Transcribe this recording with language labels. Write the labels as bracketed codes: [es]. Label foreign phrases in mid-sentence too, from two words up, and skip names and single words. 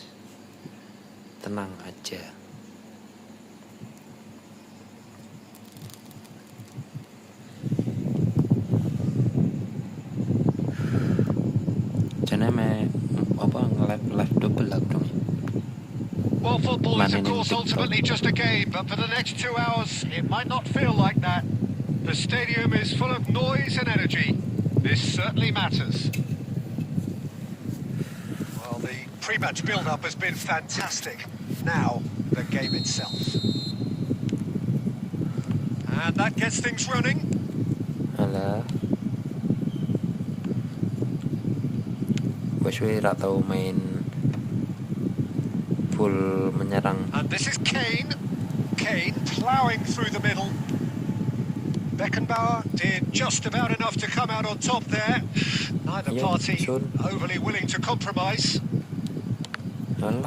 [id] Tenang aja. Jangan apa nge-live double lah dong. [en] Well, football is of Manning course TikTok. ultimately just a game, but for the next 2 hours, it might not feel like that. The stadium is full of noise and energy. This certainly matters. Well, the pre-match build-up has been fantastic. Now, the game itself. And that gets things running. [id] Alah. Gue [jv] ra tau [id] main full menyerang. [en] And this is Kane. Kane ploughing through the middle. Beckenbauer did just about enough to come out on top there. Neither Yeah, party sure. overly willing to compromise. [id] Alah.